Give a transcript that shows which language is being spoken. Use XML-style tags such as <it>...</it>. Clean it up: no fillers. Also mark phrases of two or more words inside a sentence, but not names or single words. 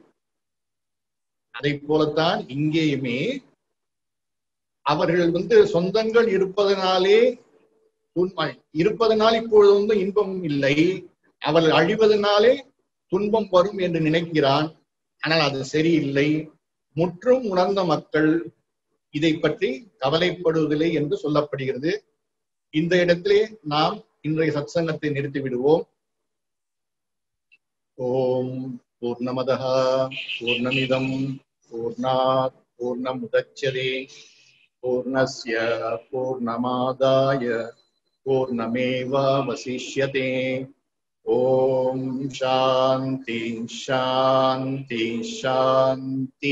<ta>அதை போலத்தான் இங்கேயுமே அவர்கள் சொந்தங்கள் இருப்பதனாலே இருப்பதனால் இப்பொழுது இன்பம் இல்லை, அவர்கள் அழிவதனாலே துன்பம் வரும் என்று நினைக்கிறான். ஆனால் அது சரியில்லை. முற்றும் உணர்ந்த மக்கள் இதை பற்றி கவலைப்படுவதில்லை என்று சொல்லப்படுகிறது. இந்த இடத்திலே நாம் இன்றைய சத்சங்கத்தை நிறுத்தி விடுவோம்.</ta> <sa>ॐ पूर्णमदः पूर्णमिदं पूर्णात् पूर्णमुदच्यते पूर्णस्य पूर्णमादाय पूर्णमेवावशिष्यते. ॐ शान्ति शान्ति शान्ति.</sa>